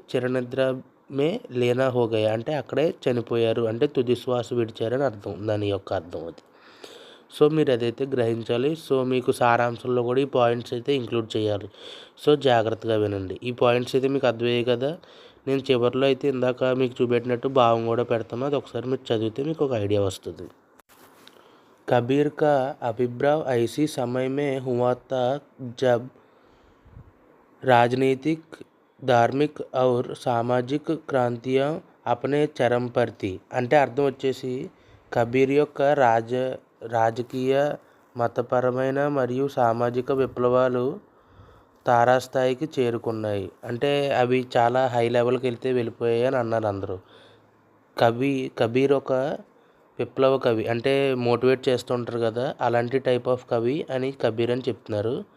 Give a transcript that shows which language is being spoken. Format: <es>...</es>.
<hi>చిరనిద్ర మే లీనా హో గయా</hi> <te>అంటే అక్కడే చనిపోయారు, అంటే తుది శ్వాస విడిచారని అర్థం, దాని యొక్క అర్థం అది. సో మీరు అదైతే గ్రహించాలి. సో మీకు సారాంశంలో కూడా ఈ పాయింట్స్ అయితే ఇంక్లూడ్ చేయాలి. సో జాగ్రత్తగా వినండి. ఈ పాయింట్స్ అయితే మీకు అర్థమయ్యాయి కదా. నేను చివరిలో అయితే ఇందాక మీకు చూపెట్టినట్టు భావం కూడా పెడతాను, అది ఒకసారి మీరు చదివితే మీకు ఒక ఐడియా వస్తుంది.</te> <hi>कबीर का आविर्भाव ऐसी समय में हुआ था जब राजनीतिक, धार्मिक और सामाजिक क्रांतियाँ अपने चरम पर थी.</hi> <te>అంటే అర్థం వచ్చేసి, కబీర్ యొక్క రాజకీయ, మతపరమైన మరియు సామాజిక విప్లవాలు తారాస్థాయికి చేరుకున్నాయి. అంటే అవి చాలా హై లెవెల్కి వెళ్ళిపోయాయి అని అన్నారు అందరూ. కబీర్ ఒక విప్లవ కవి, అంటే మోటివేట్ చేస్తూ ఉంటారు కదా, అలాంటి టైప్ ఆఫ్ కవి అని కబీర్ అని చెప్తున్నారు.</te>